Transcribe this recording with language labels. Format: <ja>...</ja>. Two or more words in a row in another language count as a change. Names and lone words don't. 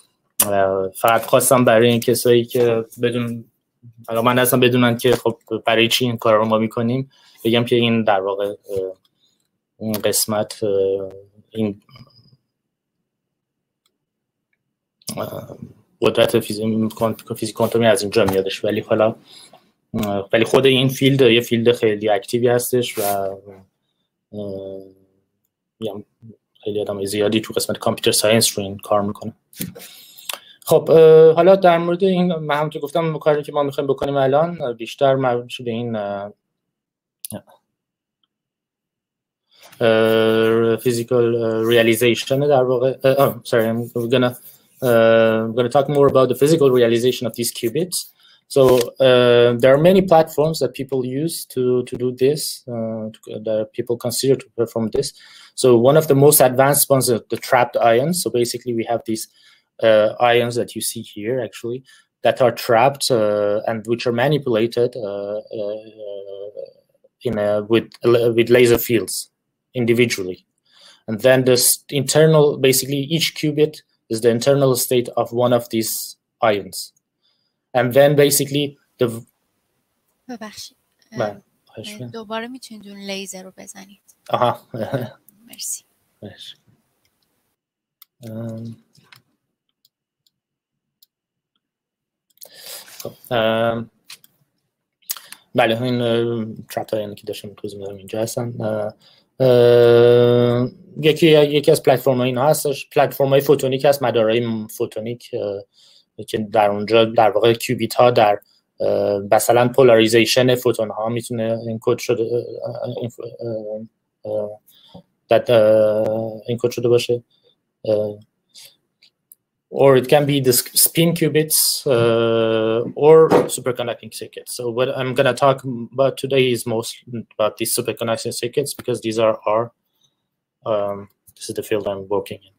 <fa>فقط خواستم برای این کسایی که حالا من اصلا بدونم که خب برای چی این کار رو ما میکنیم، بگم که این در واقع این قسمت این قدرت فیزیک کوانتومی از اینجا میادش، ولی حالا خود این فیلد یه فیلد خیلی اکتیوی هستش و خیلی آدم زیادی تو قسمت</fa> <en>computer science</en> <fa>رو این کار میکنه. خب حالا در مورد این من همونطور گفتم کاری که ما میخوایم بکنیم الان بیشتر مربوط به این</fa> <en>physical realization</en> <fa>در واقع</fa> <en>sorry I'm gonna talk more about the physical realization of these qubits. So there are many platforms that people use to do this, that people consider to perform this. So one of the most advanced ones is the trapped ions. So basically we have these ions that you see here actually that are trapped and which are manipulated with laser fields individually. And then this internal, basically each qubit is the internal state of one of these ions. And then basically the</en> <fa>ببخشید دوباره میتونید اون لیزر رو بزنید. آها مرسی. بله این ترپ هایی که داشتم توضیح میدم اینجا هستن. یکی از پلتفرم ها اینا هستش، پلتفرم های فوتونیک هست، مدارهای فوتونیک که در اونجا در واقع کیوبیت ها در مثلا پولاریزیشن فوتون ها میتونه انکد شده انکد شده باشه،</fa> <en>or it can be the spin qubits or superconducting circuits. So what I'm going to talk about today is mostly about these superconducting circuits because these are our this is the field I'm working in.</en>